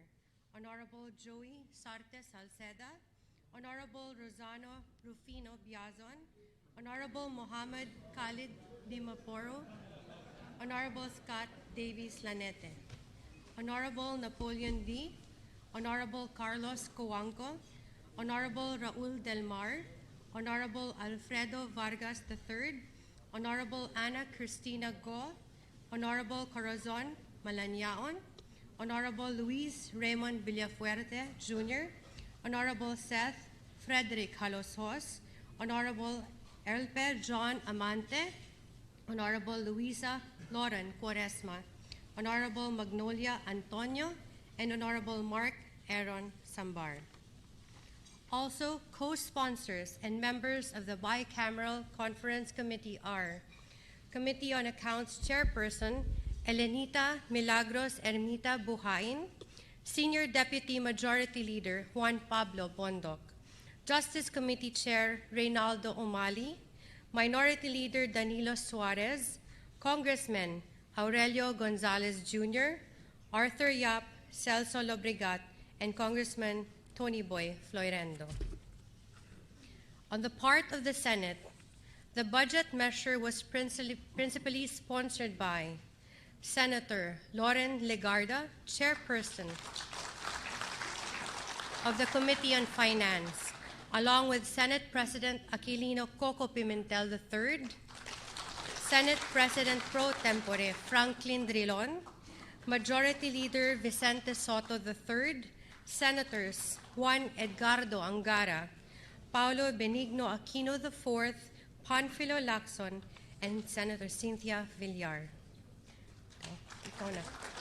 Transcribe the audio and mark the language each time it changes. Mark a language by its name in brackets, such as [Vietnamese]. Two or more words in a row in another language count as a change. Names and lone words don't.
[English] Honorable Joey Sarte Salceda, Honorable Rosano Rufino Biazon, Honorable Mohammed Khalid Dimaporo, Honorable Scott Davies Lanete, Honorable Napoleon D., Honorable Carlos Coanco, Honorable Raul Del Mar, Honorable Alfredo Vargas III, Honorable Ana Cristina Go, Honorable Corazon Malanyaon, Honorable Luis Raymond Villafuerte Jr., Honorable Seth Frederick Halosos, Honorable Elper John Amante, Honorable Luisa Lauren Quaresma, Honorable Magnolia Antonio, and Honorable Mark Aaron Sambar. Also, co-sponsors and members of the Bicameral Conference Committee are Committee on Accounts Chairperson Elenita Milagros Ermita Buhain, Senior Deputy Majority Leader Juan Pablo Bondoc, Justice Committee Chair Reynaldo Umali, Minority Leader Danilo Suarez, Congressmen Aurelio Gonzalez Jr., Arthur Yap, Celso Lobregat, and Congressman Tony Boy Floyrendo. On the part of the Senate, the budget measure was principally sponsored by Senator Loren Legarda, Chairperson of the Committee on Finance, along with Senate President Aquilino Coco Pimentel III, Senate President Pro Tempore Franklin Drilon, Majority Leader Vicente Soto III, Senators Juan Edgardo Angara, Paulo Benigno Aquino IV, Panfilo Lacson, and Senator Cynthia Villar. [Filipino] Ikaw na.